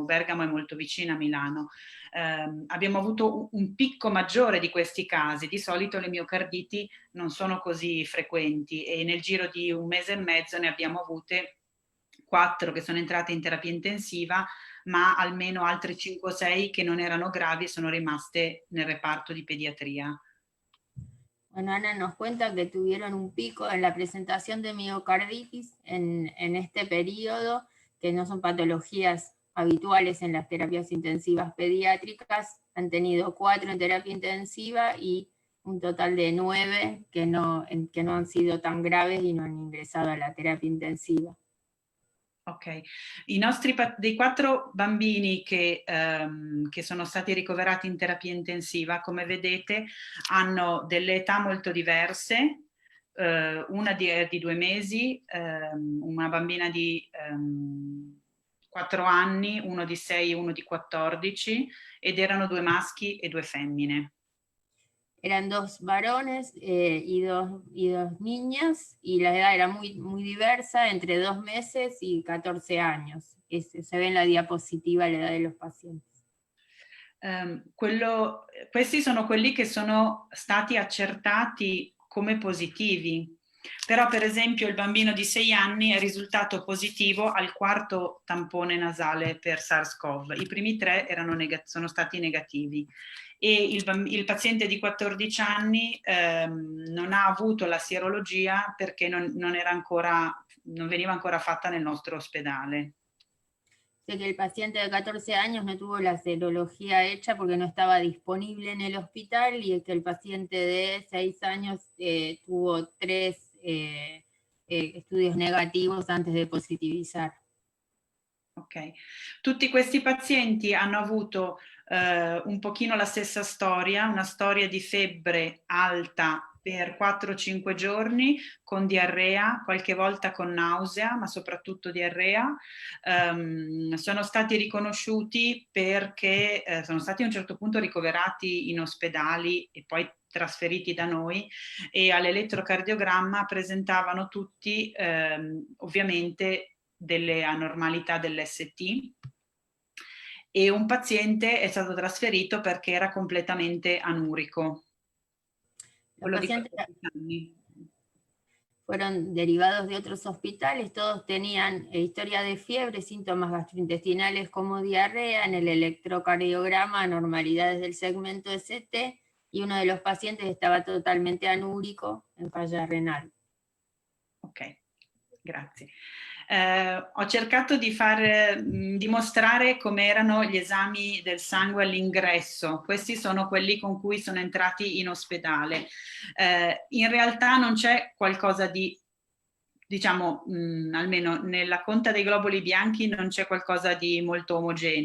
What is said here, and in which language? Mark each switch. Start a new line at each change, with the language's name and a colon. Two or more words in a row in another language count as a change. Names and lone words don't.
Italian: Bergamo è molto vicina a Milano. Abbiamo avuto un picco maggiore di questi casi. Di solito le miocarditi non sono così frequenti e nel giro di un mese e mezzo ne abbiamo avute 4 che sono entrate in terapia intensiva, ma almeno altre 5 o 6 che non erano gravi e sono rimaste nel reparto di pediatria.
Spanish: Bueno, Ana nos cuenta que tuvieron un pico en la presentación de miocarditis en este periodo, que no son patologías habituales en las terapias intensivas pediátricas. Han tenido 4 en terapia intensiva y un total de 9 que no han sido tan graves y no han ingresado a la terapia intensiva.
Italian: Ok, dei 4 bambini che sono stati ricoverati in terapia intensiva, come vedete, hanno delle età molto diverse, una di 2 mesi, una bambina di 4 anni, uno di 6 e uno di 14, ed erano 2 maschi e 2 femmine.
Spanish: Eran 2 varones y dos niñas, y la edad era muy, muy diversa, entre 2 meses y 14 años. Se ve en la diapositiva la edad de los pacientes.
Italian: Questi sono quelli che sono stati accertati come positivi. Però per esempio il bambino di 6 anni è risultato positivo al 4º tampone nasale per SARS-CoV. I primi 3 sono stati negativi. E il paziente di 14 anni non ha avuto la sierologia perché non veniva ancora fatta nel nostro ospedale.
Spanish: Sé que el paciente de 14 años no tuvo la serología hecha porque no estaba disponible en el hospital, y que el paciente de 6 años tuvo 3 estudios negativos antes de positivizar.
Italian: Ok, tutti questi pazienti hanno avuto un pochino la stessa storia, una storia di febbre alta per 4-5 giorni, con diarrea, qualche volta con nausea, ma soprattutto diarrea. Sono stati riconosciuti perché sono stati a un certo punto ricoverati in ospedali e poi trasferiti da noi, e all'elettrocardiogramma presentavano tutti ovviamente delle anormalità dell'ST, e un paziente è stato trasferito perché era completamente anurico.
Spanish: Los pacientes fueron derivados de otros hospitales, todos tenían historia de fiebre, síntomas gastrointestinales como diarrea, en el electrocardiograma anormalidades del segmento ST, y uno de los pacientes estaba totalmente anúrico en falla renal.
Italian: Ok. Grazie. Ho cercato di mostrare come erano gli esami del sangue all'ingresso. Questi sono quelli con cui sono entrati in ospedale. In realtà non c'è qualcosa di, diciamo, almeno nella conta dei globuli bianchi non c'è qualcosa di molto omogeneo.